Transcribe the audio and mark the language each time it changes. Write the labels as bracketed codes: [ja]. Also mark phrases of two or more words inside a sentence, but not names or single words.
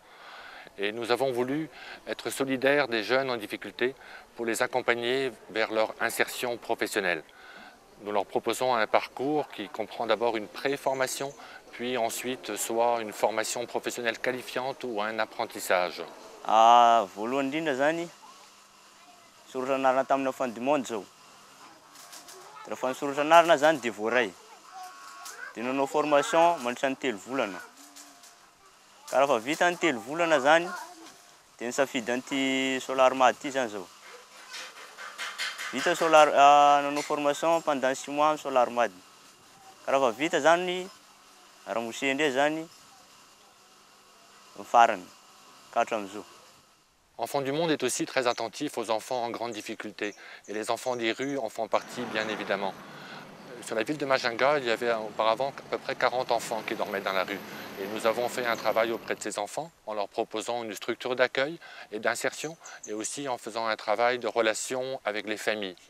[fr] Et nous avons voulu être solidaires des jeunes en difficulté pour les accompagner vers leur insertion professionnelle. Nous leur proposons un parcours qui comprend d'abord une pré-formation, puis ensuite soit une formation professionnelle qualifiante ou un apprentissage. [mg] Rehefa nisoratra anarana zany dia voaray. Dia nanao formation mandritra ny 3 volana. Ka rehefa vita ny 3 volana zany, dia nisafidy an'ity Solarmad ity zany zao. Vita nanao formation [fr] pendant 6 mois [mg] amin'ny Solarmad. Ka rehefa vita zany, ramosy ndray zany ny farany ka hatramin'izao. [fr] Enfants du monde est aussi très attentif aux enfants en grande difficulté. Et les enfants des rues en font partie, bien évidemment. Sur la ville de Majunga, il y avait auparavant à peu près 40 enfants qui dormaient dans la rue. Et nous avons fait un travail auprès de ces enfants en leur proposant une structure d'accueil et d'insertion et aussi en faisant un travail de relation avec les familles.